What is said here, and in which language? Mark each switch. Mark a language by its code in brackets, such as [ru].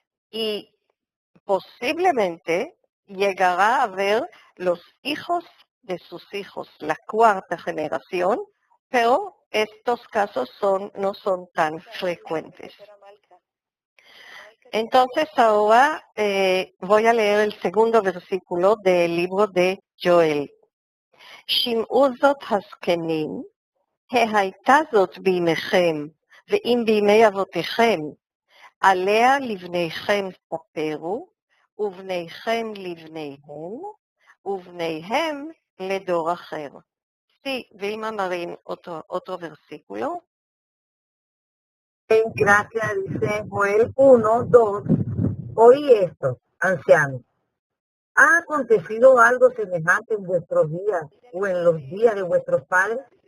[es] Y posiblemente llegará a ver los hijos de sus hijos, la cuarta generación, pero estos casos no son tan frecuentes. Entonces ahora voy a leer el segundo versículo del libro de Joel. [he] שמעו זאת הזקנים, הייתה זאת בימיכם, ואם בימי אבותיכם, עליה לבניכם ספרו, ובניכם לבניהם, ובניהם לדור אחר. [es] Sí, Vilma Marín, otro versículo. Gracias, dice Joel 1, 2. Oí esto, ancianos. ¿Ha acontecido algo semejante en vuestros días o en los días de vuestros padres?